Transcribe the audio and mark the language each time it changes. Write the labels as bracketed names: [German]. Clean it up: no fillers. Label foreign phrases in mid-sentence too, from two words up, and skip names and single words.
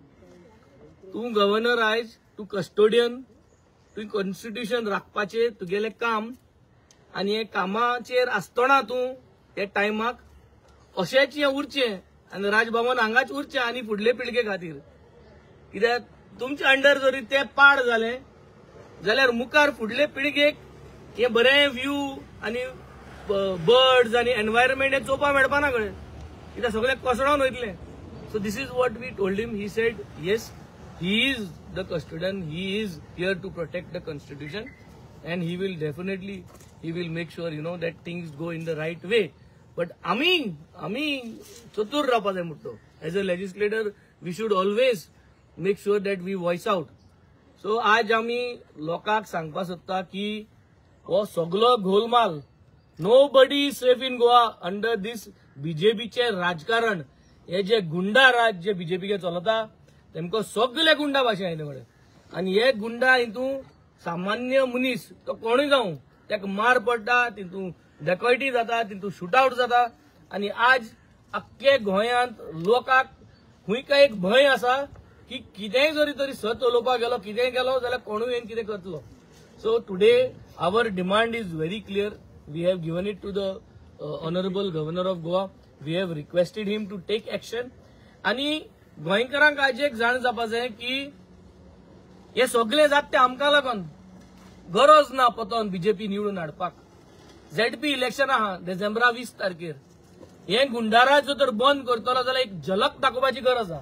[Konkani] तूं गव्हर्नर आयज तूं कस्टोडियन तुवें कॉन्स्टिट्यूशन राखपाचें तुगेलें काम आनी हे कामाचेर आसतना तूं हे टायमाक अशेंच हें उरचें आनी राजभवन हांगाच उरचें आनी फुडले पिळगे खातीर कित्याक तुमच्या अंडर जरी तें पाड जालें जाल्यार मुखार फुडले पिळगेक हे बरें व्यू आनी बर्ड्स आनी एनवायरमेंट हे चोवपा मेळपा ना कळ्ळें कित्याक सगळें कोसळोन वयतलें [English] so this is what we told him he said yes he is the custodian, he is here to protect the constitution and he will definitely make sure that things go in the right way but [Konkani] ami chatur रावपा जाय म्हणटो [English] as a legislator we should always make sure that we voice out [Konkani] so आज आमी लोकांक सांगपा सोदता की हो सगळो घोलमाल [English] nobody is safe in Goa under this [Konkani] BJP चे राजकारण हे जे गुंडा राज जे BJP के चलता तेमको सगळे गुंडा भाशा येते कडेन आनी हे गुंडा हितू सामान्य मनीस तो कोणूय जावं ताका मार पडटा तितू डेकॉयटी जाता, तितून शूटआउट जाता आणि आज अख्खे गोंयांत लोकांक हुंय काय एक भंय आसा की कितेंय जरी तरी सत उलोवपाक गेलो, कितेंय गेलो जाल्यार कोणूय येवन कितें करतलो. [English] So today our demand is very clear. We have given it to the Honourable Governor of Goa. We have requested him to take action. [Konkani] आणि गोंयकारांक आज एक जाण जावपा जाय की हे सगळे जात ते आमकां लागून. गरज ना पतोन बीजेपी निवडून हाडपाक. झेडपी इलेक्शन आहा डिसेंबरा 20 तारखेर. हे गुंडाराज जर बंद करतलो जाल्यार एक झलक दाखोवपाची गरज आहा.